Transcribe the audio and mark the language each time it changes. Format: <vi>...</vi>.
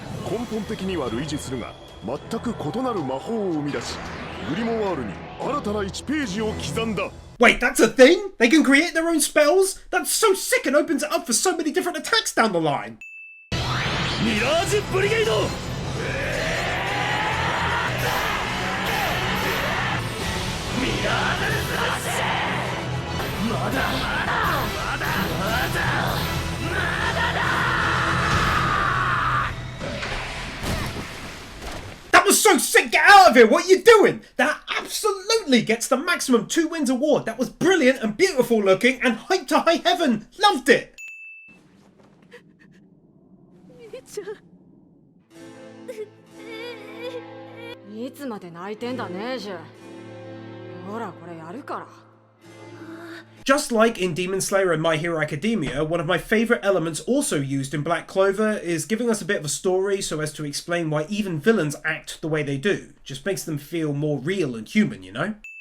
<ja>根本的には類似するが全く異なる魔法を生み出しグリモワールに新たな1ページを刻んだ</ja> <en>Wait, that's a thing? They can create their own spells? That's so sick and opens it up for so many different attacks down the line. Mirage Brigade! That was so sick! Get out of here! What are you doing? That absolutely gets the maximum 2 wins award. That was brilliant and beautiful looking and hyped to high heaven. Loved it!</en> <ja>いつまで泣いてんだねジュ。ほらこれやるから。</ja> <en>Just like in Demon Slayer and My Hero Academia, one of my favourite elements also used in Black Clover is giving us a bit of a story so as to explain why even villains act the way they do. Just makes them feel more real and human, you know?</en>